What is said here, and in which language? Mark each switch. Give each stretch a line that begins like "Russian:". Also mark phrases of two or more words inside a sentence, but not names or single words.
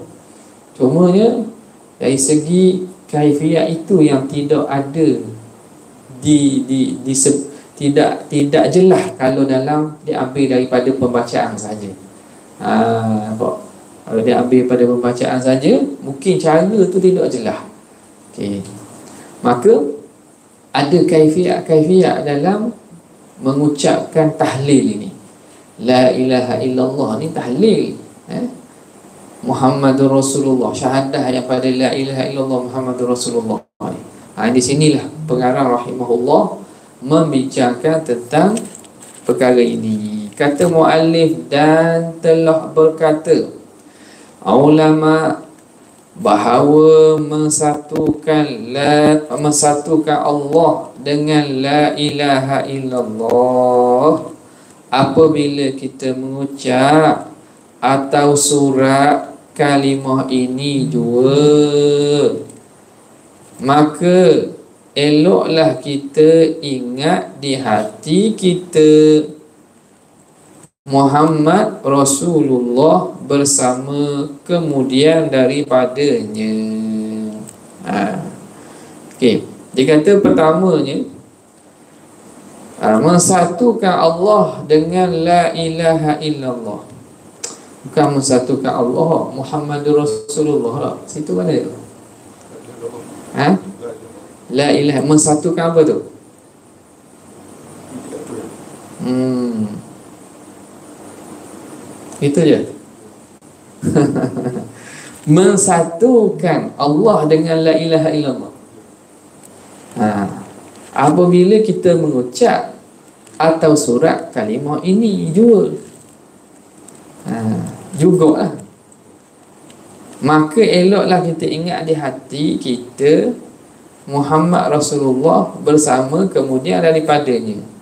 Malay: Cumanya dari segi kaifiat itu yang tidak ada tidak jelas kalau dalam diambil daripada pembacaan saja. Nampak? Kalau diambil pada pembacaan saja, mungkin cara tu tidak jelas. Okey. Maka ada kaifiat dalam mengucapkan tahlil ini.
Arabic: لا إله إلا الله
Malay: ni tahlil,
Arabic: محمد رسول الله,
Malay: syahadah daripada
Arabic: لا إله إلا الله محمد رسول الله.
Malay: Di sinilah pengarang rahimahullah membincangkan tentang perkara ini. Kata muallif, dan telah berkata ulama bahawa mensatukan Allah dengan
Arabic: لا إله إلا الله
Malay: apabila kita mengucap atau surat kalimah ini dua, maka eloklah kita ingat di hati kita
Arabic: محمد رسول الله
Malay: bersama kemudian daripadanya. Okey, dia kata pertamanya mensatukan Allah dengan
Arabic: لا إله إلا الله.
Malay: Bukan mensatukan Allah
Arabic: محمد رسول الله
Malay: lah. Situ mana tu?
Arabic: لا إله,
Malay: mensatukan apa tu? Itu je. Mensatukan Allah dengan
Arabic: لا إله إلا الله.
Malay: Apabila kita mengucap atau surat kalimah ini jugalah, maka eloklah kita ingat di hati kita
Arabic: محمد رسول الله
Malay: bersama kemudian daripadanya.